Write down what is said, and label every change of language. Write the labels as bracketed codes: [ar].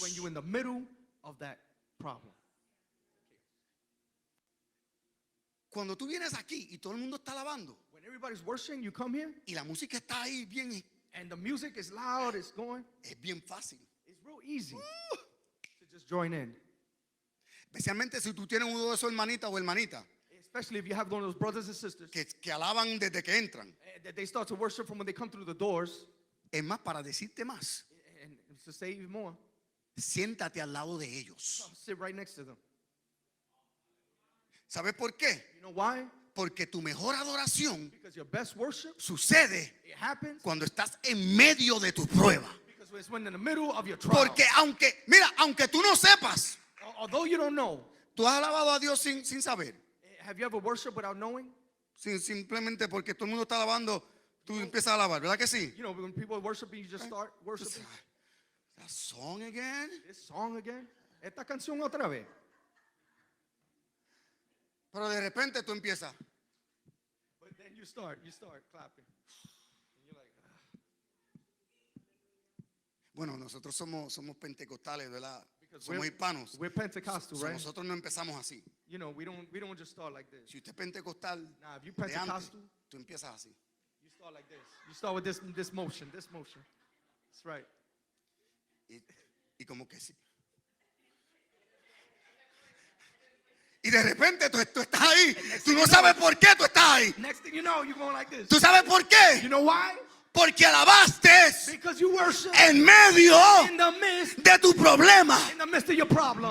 [en] when you're in the middle of that problem. [es] Cuando tú vienes aquí y todo el mundo está alabando [en] When everybody's worshiping, you come here [es] y la música está ahí bien, [en] and the music is loud, it's going. [es] es bien fácil. [en] It's real easy to just join in. [es] Especialmente si tú tienes uno de esos hermanitas o hermanitas [en] Especially if you have one of those brothers and sisters [es] que alaban desde que entran. [en] that they start to worship from when they come through the doors. [es] Es más, para decirte más, [en] And to say even more, [es] siéntate al lado de ellos. [en] sit right next to them. [es] ¿Sabes por qué? [en] You know why? [es] Porque tu mejor adoración [en] Because your best worship, [es] sucede [en] it happens [es] cuando estás en medio de tu prueba. [en] because it's when in the middle of your trial. [es] Porque aunque tú no sepas, [en] Although you don't know, [es] tú has alabado a Dios sin saber. [en] have you ever worshiped without knowing? [es] Simplemente porque todo el mundo está alabando, tú empiezas a alabar, ¿verdad que sí? [en] You know, when people are worshiping, you just start worshiping. That song again. This song again. [es] Esta canción otra vez. Pero de repente tú empiezas. [en] But then you start clapping. And you're like, [es] Bueno, nosotros somos pentecostales, ¿verdad? [en] because [es] Somos hispanos. [en] we're Pentecostal, So, right? [es] nosotros no empezamos así. [en] You know, we don't just start like this. [es] Si usted es pentecostal [en] Nah, if you [es] de antes, [en] Pentecostal, [es] tú empiezas así. [en] you start like this. You start with this motion, this motion. That's right. [es] Y como que sí. Y de repente tú estás ahí. Tú no sabes por qué tú estás ahí. [en] Next thing you know, you're going like this. [es] ¿Tú sabes por [en] You [es] qué? [en] know why? [es] Porque alabaste [en] Because you worship [es] en medio [en] in the midst, [es] de tu problema. [en] in the midst of your problem.